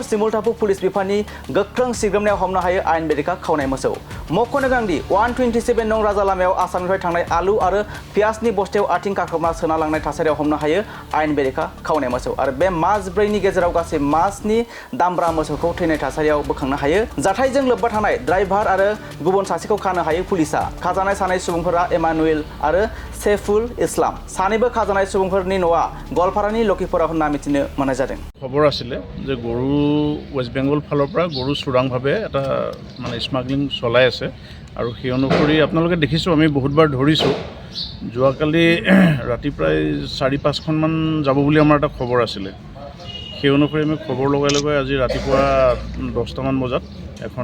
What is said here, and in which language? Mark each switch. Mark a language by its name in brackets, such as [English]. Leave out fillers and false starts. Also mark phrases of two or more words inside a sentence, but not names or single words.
[Bodo] सिमुलटापु पुलिस बिफाननि गोख्रों सिग्रोमनायाव हमनो हायो आयेन बेरेखा खावनाय मोसौ मख'नो गोनांदि 127 नं राजा लामायाव आसामनिफ्राय थांनाय आलु आरो पियाजनि बस्थायाव आथिं गाख्रबना सोना लांनाय थासारियाव हमनो हायो आयेन बेरेखा खावनाय मोसौ आरो बे मा 14 नि गेजेराव गासै मासनि दामब्रा मोसौखौ थैनाय थासारियाव बोखांनो हायो जाथायजों लोब्बा थानाय ड्राइभार आरो गुबुन सासेखौ खानो हायो पुलिसा खाजानाय सानै सुबुंफोरा एमानुएल आरो सैफुल इस्लाम सानैबो खाजानाय सुबुंफोरनि न'आ गलपारानि लखिपुरा होनना मिथिनो मोननाय जादों [Assamese] खबर आছিলে যে গৰু ওয়েস্ট বেংগল ফালৰ পৰা গৰু চোৰাংভাৱে এটা মানে স্মাগলিং চলাই আছে আৰু সেই অনুসৰি আপোনালোকে দেখিছোঁ আমি বহুতবাৰ ধৰিছোঁ যোৱাকালি ৰাতি প্ৰায় 4-5খনমান যাব বুলি আমাৰ এটা খবৰ আছিলে সেই অনুসৰি আমি খবৰ লগাই লগাই আজি ৰাতিপুৱা 10টামান বজাত এখন